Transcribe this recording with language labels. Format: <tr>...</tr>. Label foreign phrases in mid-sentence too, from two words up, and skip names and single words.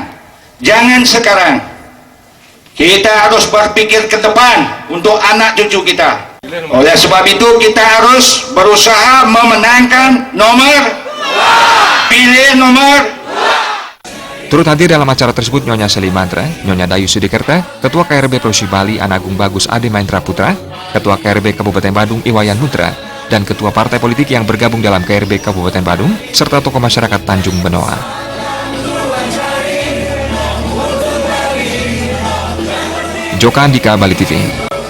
<id>Jangan sekarang. Kita harus berpikir ke depan untuk anak cucu kita. Oleh sebab itu, kita harus berusaha memenangkan pilih nomor. Turut hadir dalam acara tersebut Nyonya Seli Mantra, Nyonya Dayu Sudikerta, Ketua KRB Provinsi Bali Anagung Bagus Ade Maindra Putra, Ketua KRB Kabupaten Badung Iwayan Nutra, dan Ketua Partai Politik yang bergabung dalam KRB Kabupaten Badung, serta tokoh masyarakat Tanjung Benoa. Joka Andika, Bali TV.</id>